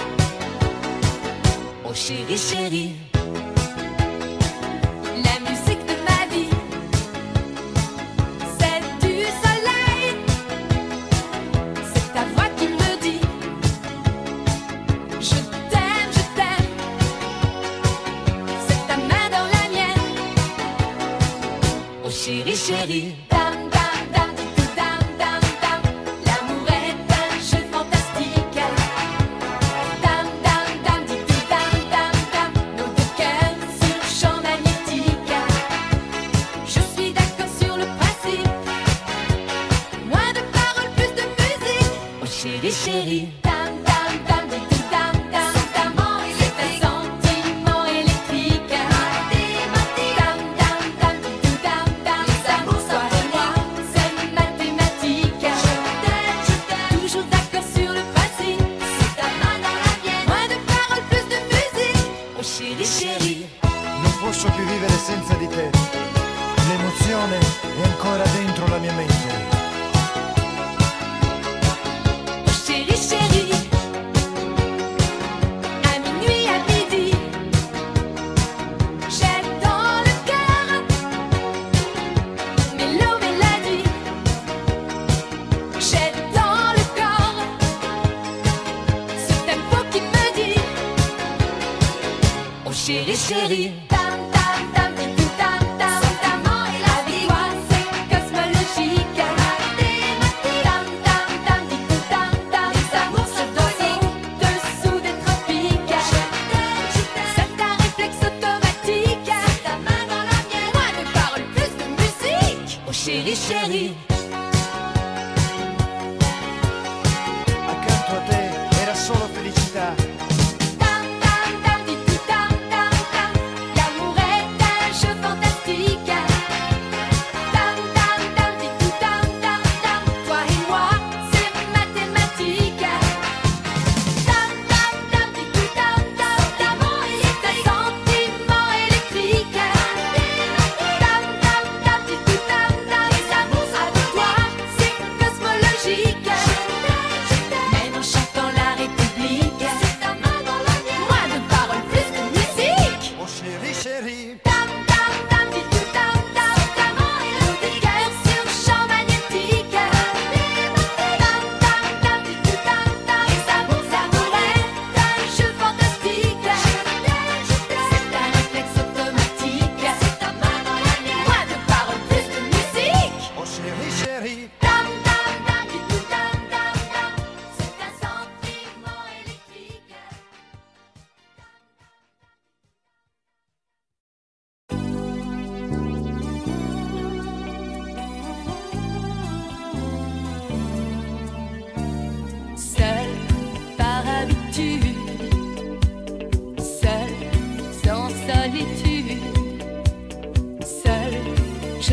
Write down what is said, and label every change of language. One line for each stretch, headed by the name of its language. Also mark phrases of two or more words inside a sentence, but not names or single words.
French: Oh chérie, chérie, la musique de ma vie, c'est du soleil, c'est ta voix qui me dit je t'aime, c'est ta main dans la mienne. Oh chérie, chérie, dam, dam, dam, di, dam, dam, dam, l'amour est un jeu fantastique. Dam, dam, dam, di, dam, dam, dam, nos deux cœurs sur champ magnétique. Je suis d'accord sur le principe, moins de paroles, plus de musique. Oh chérie, chérie, dam, dam, dam, di, dam, dam, dam, c'est un sentiment électrique. Dam, dam, dam, di, dam, dam, toi et moi, c'est mathématique. Toujours d'accord sur le principe, c'est ta main dans la mienne. Moins de paroles, plus de musique. Oh chérie, chérie,
Italian: Non posso più vivere senza di te. L'emozione è ancora dentro la mia mente.
French: oh chérie, chérie, à minuit, à midi, j'ai dans le cœur mélodie, j'ai dans le corps ce tempo qui me dit oh chérie, chérie, tam, tam, tam, di, tam, tam, tam, avec toi c'est cosmologique. Tam, tam, tam, di, tam, tam, les amours se donnent au-dessous des tropiques. C'est un réflexe automatique, ta main dans la mienne. Moins de paroles, plus de musique. Oh chérie, chérie,
Italian: Accanto a te era solo felicità. tam, tam, tam, di, tam, tam, tam,
French: l'amour est un jeu fantastique. Tam, tam, tam, di, tam, tam, tam, toi et moi, c'est mathématique. Tam, tam, tam, di, tam, tam, tam, c'est un sentiment électrique. Tam, tam, tam, di, tam, tam, les amours avec toi, c'est cosmologique. Même en chantant la République, c'est ta main dans la mienne. Moins de paroles, plus de musique. Oh chérie, chérie, Tam, tam, tam, di, tam, tam, tam, nos deux cœurs sur champ magnétique. Tam, tam, tam, di, tam, tam, les amours, l'amour est un jeu fantastique. C'est un réflexe automatique, c'est ta main dans la mienne. Moins de paroles, plus de musique. oh chérie, chérie. Tam, tam, tam, di, tam, tam, tam, c'est un sentiment électrique. Seul par habitude, seul sans solitude, seul je